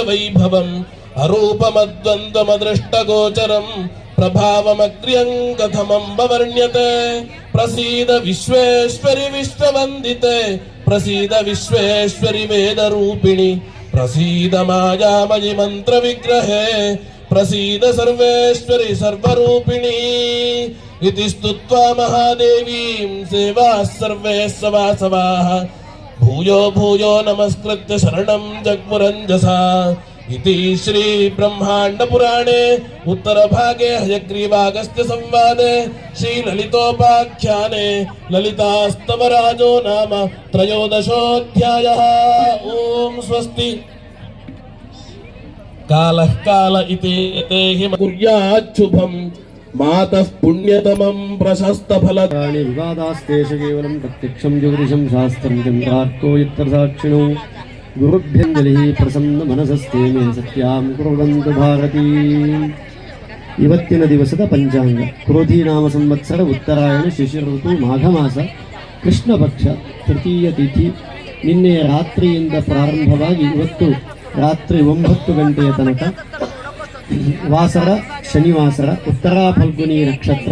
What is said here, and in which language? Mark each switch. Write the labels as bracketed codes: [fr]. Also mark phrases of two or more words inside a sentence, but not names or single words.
[sa] ವೈಭವಂ ಅರೂಪಮದ್ವಂದ್ವಮದೃಷ್ಟಗೋಚರಂ ಪ್ರಭಾವಮಗ್ರ್ಯಂಗಥಮಂಬ ವರ್ಣ್ಯತೆ ಪ್ರಸೀದ ವಿಶ್ವೇಶ್ವರಿ ವಿಶ್ವವಂದಿತೆ ಪ್ರಸೀದ ವಿಶ್ವೇಶ್ವರಿ ವೇದರೂಪಿಣಿ ಪ್ರಸೀದ ಮಾಯಾಮಯಿ ಮಂತ್ರ ವಿಗ್ರಹೇ ಪ್ರಸೀದ ಸರ್ವೇಶ್ವರಿ ಸರ್ವರೂಪಿಣಿ ಇತಿ ಸ್ತುತ್ವಾ ಮಹಾದೇವೀಂ ಸೇವಾಃ ಸರ್ವೇ ಸವಾಸವಾಃ ಭೂಯೋ ಭೂಯೋ ನಮಸ್ಕೃತ್ಯ ಶರಣಂ ಜಗ್ಮುರಂಜಸಾ इति श्री ब्रह्मांड पुराणे उत्तर भागे हयग्रीवागस्त्य संवादे श्री ललितोपाख्याने ललितास्तवराजो नाम त्रयोदशोऽध्यायः। ओम स्वस्ति। कालः काल इति तेहि कुर्याच्छुभं मातः पुण्यतमं प्रशस्तफलदानि विवादास्तेष केवलं प्रत्यक्षं ज्योतिषं शास्त्रं चन्द्रार्को यत्र साक्षिणो गुरुभ्यंजलिः प्रसन्न मनसस्ते मे सत्यां कुर्वन्तु ಭಾರತೀ. [kn] ಇವತ್ತಿನ ದಿವಸದ ಪಂಚಾಂಗ ಕ್ರೋಧಿ ನಾಮ ಸಂವತ್ಸರ ಉತ್ತರಾಯಣ ಶಿಶಿರ ಋತು ಮಾಘ ಮಾಸ ಕೃಷ್ಣ ಪಕ್ಷ ತೃತೀಯ ತಿಥಿ. ನಿನ್ನೆಯ ರಾತ್ರಿಯಿಂದ ಪ್ರಾರಂಭವಾಗಿ ಇವತ್ತು ರಾತ್ರಿ 9 ಗಂಟೆಯ ತನಕ ವಾಸರ ಶನಿವಾಸರ ಉತ್ತರ ಫಲ್ಗುನಿ ನಕ್ಷತ್ರ.